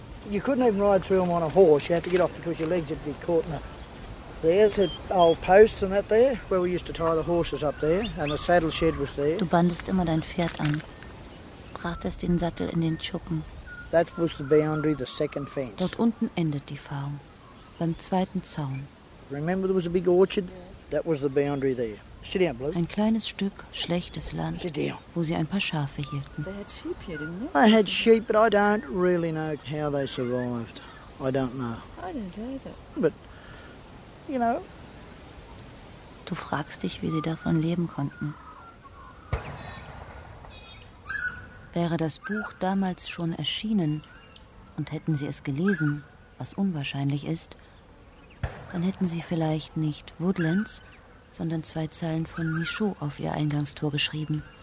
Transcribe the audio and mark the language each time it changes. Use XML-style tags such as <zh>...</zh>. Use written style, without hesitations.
<en>You couldn't even ride through them on a horse. You had to get off because your legs would be caught in it. There's an old post and that there, where we used to tie the horses up there, and the saddle shed was there.</en> <de>Du bandest immer dein Pferd an, brachtest den Sattel in den Schuppen.</de> <en>That was the boundary, the second fence.</en> <de>Dort unten endet die Farm, beim zweiten Zaun.</de> <en>Remember there was a big orchard? That was the boundary there. Sit down, Blue.</en> <de>Ein kleines Stück schlechtes Land, wo sie ein paar Schafe hielten.</de> <en>They had sheep here, didn't they? I had sheep, but I don't really know how they survived. I don't know. I don't either. But, you know.</en> <de>Du fragst dich, wie sie davon leben konnten. Wäre das Buch damals schon erschienen und hätten sie es gelesen, was unwahrscheinlich ist, dann hätten sie vielleicht nicht Woodlands, sondern zwei Zeilen von Michaud auf ihr Eingangstor geschrieben.</de>